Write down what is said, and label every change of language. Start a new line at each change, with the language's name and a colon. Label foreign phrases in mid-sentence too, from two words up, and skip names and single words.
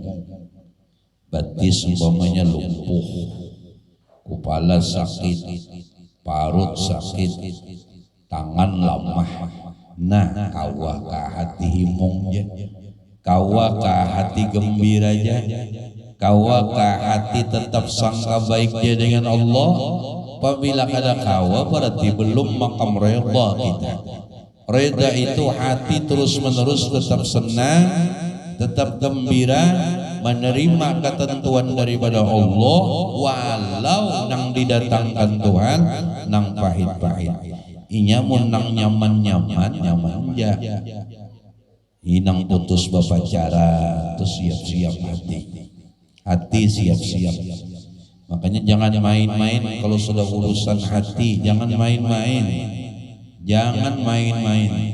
Banjar: Batis umpamanya lumpuh, kepala sakit, parut sakit, tangan lemah. Nah, kawa ka hati himungnya, kawa ka hati gembiranya, kawa ka hati tetap sangka baiknya dengan Allah. Apabila kada kawa berarti belum makam reda kita. Reda itu hati terus menerus tetap senang, tetap gembira, menerima ketentuan daripada Allah, walau nang didatangkan Tuhan nang pahit-pahit. Inya mun nang nyaman-nyaman, nyaman ja. Inang putus berpacara, terus siap-siap hati siap-siap.
Indonesian: Makanya jangan main-main kalau sudah urusan hati, jangan main-main, jangan main-main.